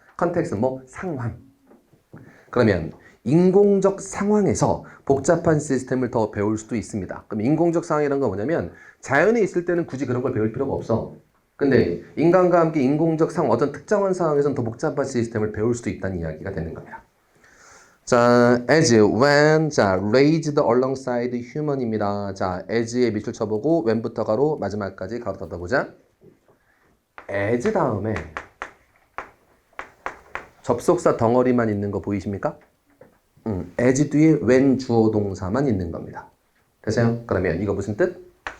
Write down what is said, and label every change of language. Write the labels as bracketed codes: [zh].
[ko] 컨텍스트는 뭐 상황. 그러면 인공적 상황에서 복잡한 시스템을 더 배울 수도 있습니다. 그럼 인공적 상황이라는 건 뭐냐면 자연에 있을 때는 굳이 그런 걸 배울 필요가 없어. 근데 인간과 함께 인공적 상황, 어떤 특정한 상황에서는 더 복잡한 시스템을 배울 수도 있다는 이야기가 되는 겁니다. [en] 자, as, when, 자, raised alongside human입니다. [ko] 자, as에 밑줄 쳐보고 when부터 가로 마지막까지 가로 닫아보자. as 다음에 접속사 덩어리만 있는 거 보이십니까? as 뒤에 when 주어 동사만 있는 겁니다. 됐어요? 그러면 이거 무슨 뜻?